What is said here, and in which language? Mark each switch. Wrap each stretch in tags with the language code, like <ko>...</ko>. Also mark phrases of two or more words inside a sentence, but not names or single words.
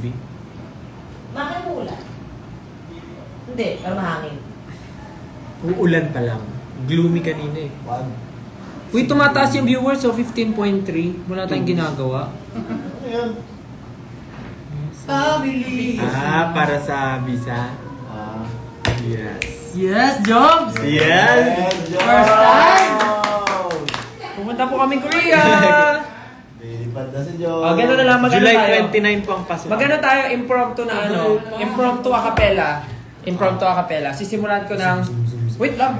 <tl>Bakit mo ulan? Hindi, pero mahangin. Uulan pa lang. Gloomy kanina eh. Wag. Uy, tumataas yung viewers, so 15.3. Wala tayong ginagawa. Ano yan? Family! Para sa visa. Ah.</tl> <en>Yes. Yes, Jobs! Yes! First time!</en> <tl>Pupunta po kami Korea! Lilipad na si Joe. Gano'n na lang, magano July tayo. 29 po ang pasukan. Magano tayo, impromptu na ano,</tl> <en>impromptu a cappella. Impromptu a cappella.</en> <tl>Sisimulan ko ng, wait lang.</tl>